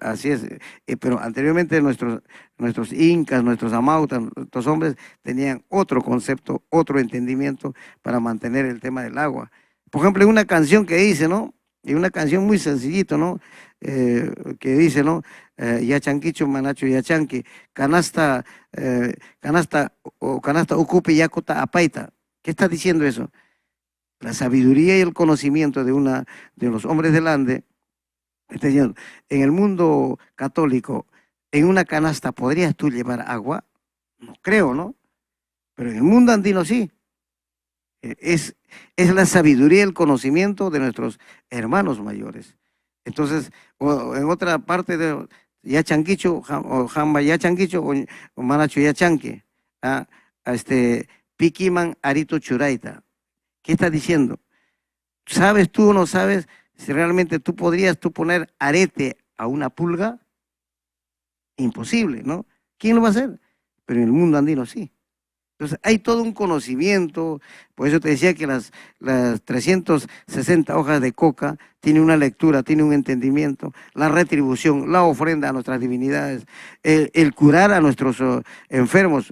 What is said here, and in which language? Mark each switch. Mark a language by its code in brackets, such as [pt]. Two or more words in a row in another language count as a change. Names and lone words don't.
[es] Así es, pero anteriormente nuestros incas, nuestros amautas, nuestros hombres tenían otro concepto, otro entendimiento para mantener el tema del agua. Por ejemplo, hay una canción que dice, ¿no? Y una canción muy sencillito, ¿no? Que dice, ¿no? [qu] Yachanquicho manacho yachanqui, canasta ucupi yacuta apaita. [es] ¿Qué está diciendo eso? La sabiduría y el conocimiento de los hombres del Ande, está diciendo, en el mundo católico, en una canasta ¿podrías tú llevar agua? No creo, ¿no? Pero en el mundo andino sí. Es la sabiduría y el conocimiento de nuestros hermanos mayores. Entonces, o en otra parte de [qu] Yachanquicho, o Jamba Yachanquicho, o Manacho Yachanque, Piquiman Arito Churaita. [es] ¿Qué está diciendo? ¿Sabes tú o no sabes si realmente tú podrías poner arete a una pulga? Imposible, ¿no? ¿Quién lo va a hacer? Pero en el mundo andino sí. Entonces hay todo un conocimiento, por eso te decía que las 360 hojas de coca tienen una lectura, tienen un entendimiento, la retribución, la ofrenda a nuestras divinidades, el curar a nuestros enfermos.